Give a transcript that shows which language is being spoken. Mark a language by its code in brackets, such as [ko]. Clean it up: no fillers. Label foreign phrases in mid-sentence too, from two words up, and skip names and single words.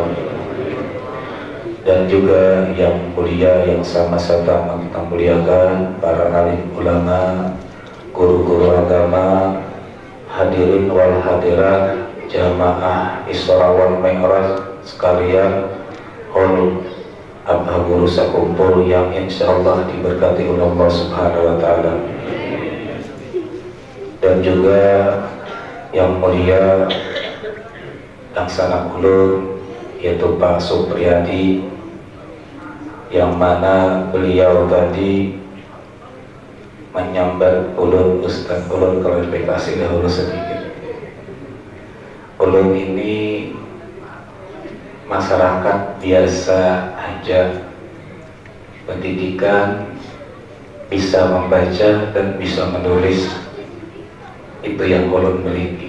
[id] Dan juga yang mulia yang sama-sama kita muliakan para alim ulama, guru-guru agama, [ar] الحاضرين والحاضرات, [id] jamaah Isra wal Mi'raj sekalian, hol abah guru sakumpul yang insyaallah diberkati oleh Allah [ar] سبحانه وتعالى. [id] Dan juga yang mulia yang sangat ulun yaitu Pak Supriyadi, yang mana beliau tadi menyambat ulun Ustaz. Ulun klarifikasi dahulu sedikit. Ulun ini masyarakat biasa aja, pendidikan, bisa membaca dan bisa menulis, itu yang ulun miliki.